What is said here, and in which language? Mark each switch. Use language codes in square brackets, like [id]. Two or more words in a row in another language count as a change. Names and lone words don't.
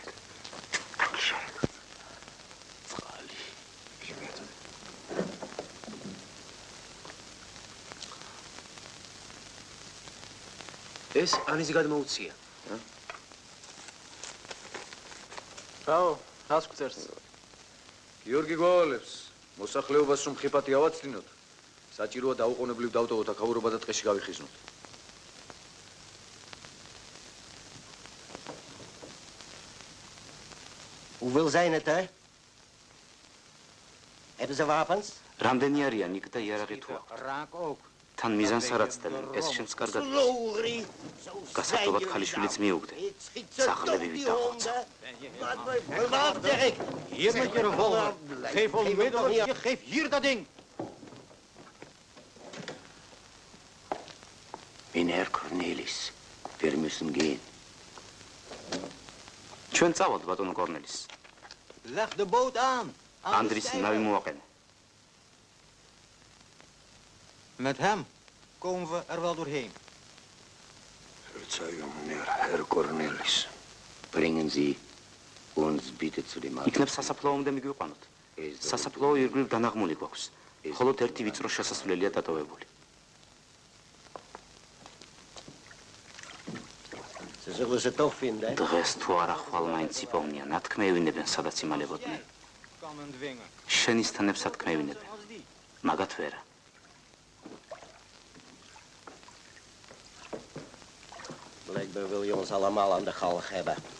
[de] Dankeschön. [ka] Წყალი. ეს ანიზი გადმოუცია. რაო, რას გწერს? გიორგი გვავალებს, მოსახლეობას რომ ხიფათი ავაცდინოთ, საჭიროა დაუყოვნებლივ დავტოვოთ აქაურობა და ტყეში გავიხიზნოთ. [nl] Hoeveel zijn het, hè? Hebben ze wapens? [ka] რამდენი არიან იქ და იარაღი თუ აქვს? [nl] Raak ook. [ka] თან მიზანს არ აცდევენ, ეს შენს კარგად. გასართობად ქალიშვილიც მიუგდე. სახლები ვიდახოცა. [nl] Wat zeg ik? Hier met je revolver. Geef onmiddellijk, geef hier dat ding. [de] Mein Herr Cornelis, wir müssen gehen. [ka] ჩვენ წავალთ ბატონო კორნელის. [nl] Leg de boot aan. [ka] ანდრის ნავი მოაყენე. [nl] Met hem komen we er wel doorheen. [de] Herr Cornelis, bringen Sie uns bitte zu dem Arzt. [ka] იქნებ სასაფლაომდე მიგვიყვანოთ. სასაფლაო ირგვლივ დანაღმული გვაქვს. მხოლოდ ერთი ვიწრო შესასვლელია დატოვებული. [nl] Ze zullen ze toch vinden, hè? [ka] დღეს თუ არა ხვალ მაინც იპოვნიან, ათქმევინებენ, სადაც იმალებოდნენ. [nl] Kan men dwingen. [ka] შენის თანებს ათქმევინებენ. მაგათ ვერა. [nl] Blijkbaar wil je ons allemaal aan de galg hebben.